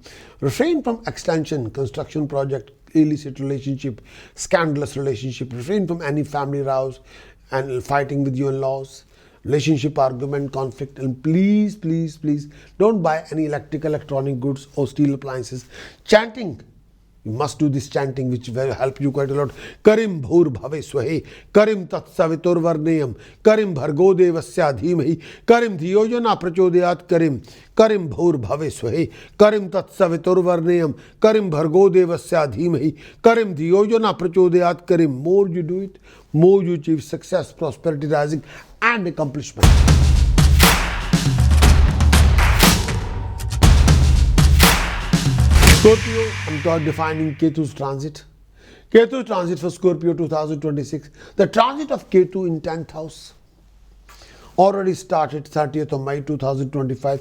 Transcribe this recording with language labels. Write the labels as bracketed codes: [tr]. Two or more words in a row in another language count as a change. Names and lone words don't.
[en] Refrain from extension, construction project, illicit relationship, scandalous relationship. Refrain from any family rows and fighting with your in-laws. Relationship argument, conflict, and please, please, please don't buy any electronic goods or steel appliances. Chanting, you must do this chanting, which will help you quite a lot. [sa] करीम् भूर् भवे स्वहे, करीम् तत् सवितुर् वरेण्यम्, करीम् भर्गो देवस्य धीमहि, करीम् धियोजना प्रचोदयात् करीम्, करीम् भूर् भवे स्वहे, करीम् तत् सवितुर् वरेण्यम्, करीम् भर्गो देवस्य धीमहि, करीम् धियोजना प्रचोदयात् करीम्. [en] More you do it, more you achieve success, prosperity, rising and accomplishment. Scorpio, I'm defining Ketu's transit. Ketu transit for Scorpio 2026. The transit of Ketu in 10th house already started 30th of May 2025.